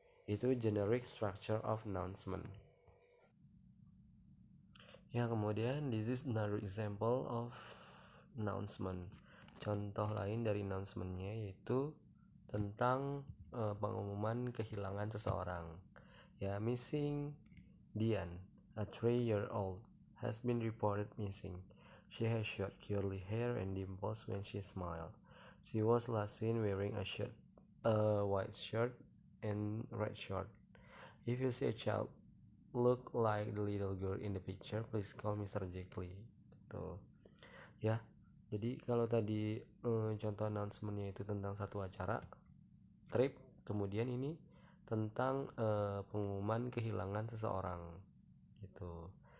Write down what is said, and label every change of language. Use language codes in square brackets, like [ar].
[en] Itu generic structure of announcement. [id] Ya, kemudian [en] this is another example of announcement. [id] Contoh lain dari announcementnya yaitu tentang pengumuman kehilangan seseorang. [en] Ya, missing Dian, a 3-year-old, has been reported missing. She has short curly hair and dimples when she smiled. She was last seen wearing a white shirt and red short. If you see a child look like the little girl in the picture, please call Mr. Jackley. Tuh. Ya. [id] Jadi kalau tadi contoh announcementnya itu tentang satu acara trip, kemudian ini tentang pengumuman kehilangan seseorang gitu.